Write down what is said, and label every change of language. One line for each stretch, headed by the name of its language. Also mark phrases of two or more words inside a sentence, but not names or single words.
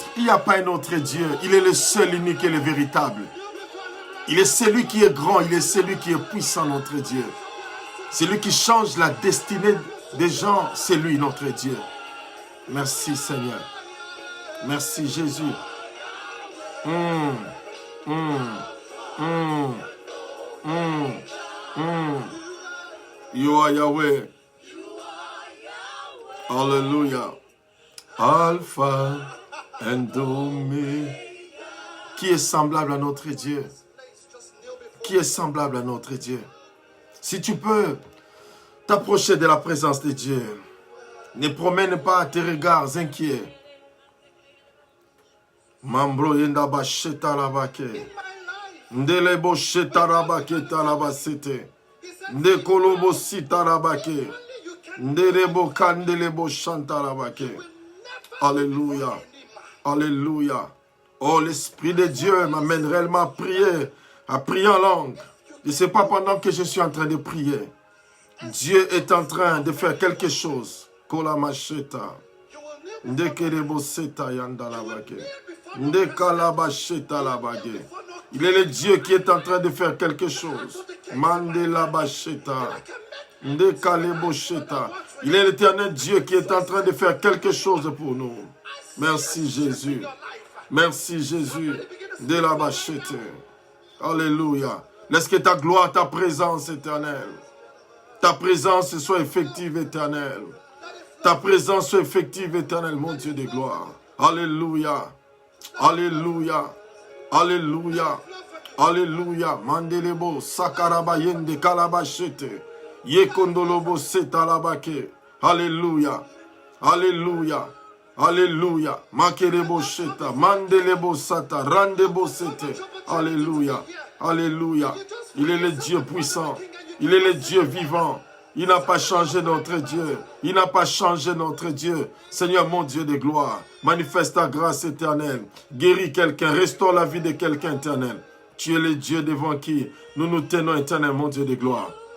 French: Il n'y a pas un autre Dieu. Il est le seul, unique et le véritable. Il est celui qui est grand. Il est celui qui est puissant, notre Dieu. Celui qui change la destinée des gens, c'est lui, notre Dieu. Merci Seigneur. Merci Jésus.
English: You are Yahweh. Alléluia. Alpha and Omega.
French: Qui est semblable à notre Dieu? Qui est semblable à notre Dieu? Si tu peux t'approcher de la présence de Dieu, ne promène pas tes regards inquiets. Mambro yenda basheta labake. Ndelebo sheta labake talabasete. Ndekolobo sita labake. Ndelebo kandelebo shanta labake. Alléluia. Alléluia. Oh, l'Esprit de Dieu m'amène réellement à prier en langue. Je ne sais pas pendant que je suis en train de prier. Dieu est en train de faire quelque chose. Kola macheta. Ndekelebo seta yanda labake. Ndekalaba sheta labake. Il est le Dieu qui est en train de faire quelque chose. Mandela bacheta. Ndekalebo sheta. Il est l'Éternel Dieu qui est en train de faire quelque chose pour nous. Merci Jésus. Merci Jésus. De la bachete. Alléluia. Laisse que ta gloire, ta présence éternelle, ta présence soit effective éternelle. Ta présence soit effective éternelle, mon Dieu de gloire. Alléluia. Alléluia. Alléluia. Alléluia. Mandelebo sakarabayende kalabashete. Yekondolobo setalabake. Alléluia. Alléluia. Alléluia. Makerebo sheta. Mandelebo sata. Randebo sete. Alléluia. Alléluia. Il est le Dieu puissant. Il est le Dieu vivant. Il n'a pas changé notre Dieu. Il n'a pas changé notre Dieu. Seigneur, mon Dieu de gloire, manifeste ta grâce éternelle. Guéris quelqu'un. Restaure la vie de quelqu'un éternel. Tu es le Dieu devant qui nous nous tenons éternel, mon Dieu de gloire.